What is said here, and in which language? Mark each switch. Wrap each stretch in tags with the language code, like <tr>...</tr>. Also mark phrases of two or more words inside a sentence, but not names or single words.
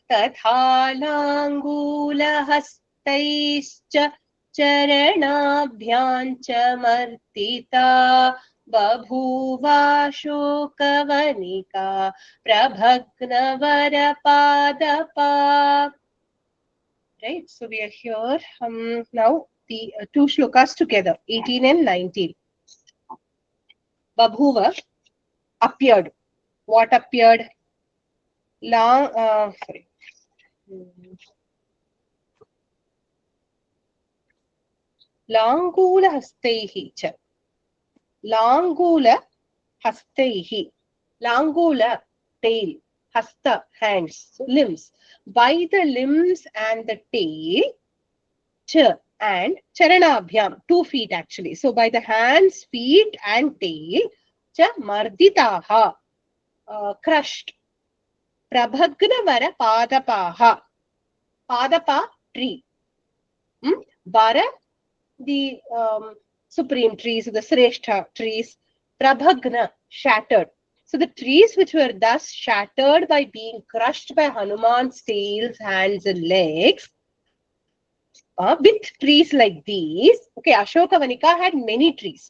<sa>तथालाङ्गूलहस्तैश्च चरणाभ्यां च मर्दिता बभूवाशोकवनिका प्रभग्नवरपादपा.</sa> <en>Right, so we are here now the two shlokas together, 18 and 19. Babhuva appeared. What appeared? Sorry.</en> <sa>Langula hastaihi cha. Langula hastaihi. Langula,</sa> <en>tail. Hasta, hands. So limbs. By the limbs and the tail, cha and charanabhyam, 2 feet actually. So by the hands, feet and tail,</en> <sa>cha marditaha, crushed. Prabhagnavara padapaha. Padapa,</sa> <en>tree. Vara, the supreme trees, the Sreshta trees. Prabhagna, shattered. So the trees which were thus shattered by being crushed by Hanuman's tails, hands and legs, with trees like these, okay, Ashoka Vanika had many trees.</en>